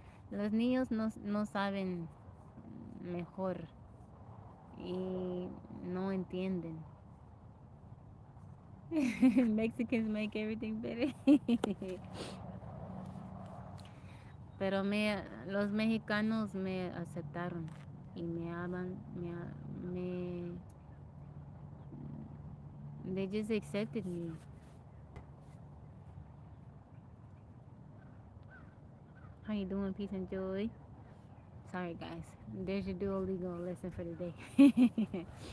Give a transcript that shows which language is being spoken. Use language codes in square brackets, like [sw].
[es] Los niños no saben mejor y no entienden. [en] Mexicans make everything better. [es] Pero los mexicanos me aceptaron. y me hablan, me, [en] they just accepted me. How you doing? Peace and joy. Sorry, guys. There's your Duolingo lesson for the day.